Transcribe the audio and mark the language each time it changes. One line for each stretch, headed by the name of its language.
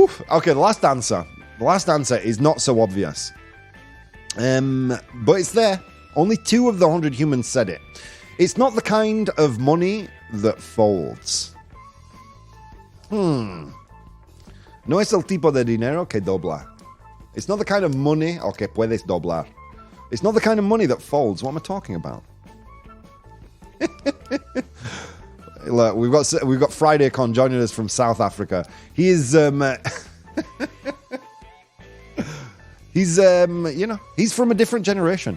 English: Okay, the last answer. The last answer is not so obvious. But it's there. Only 2 of the 100 humans said it. It's not the kind of money that folds.
Spanish: No es el tipo de dinero que dobla.
English: It's not the kind of money
Spanish: o que puedes doblar.
English: It's not the kind of money that folds. What am I talking about? Look, we've got Friday Con joining us from South Africa. He is he's he's from a different generation.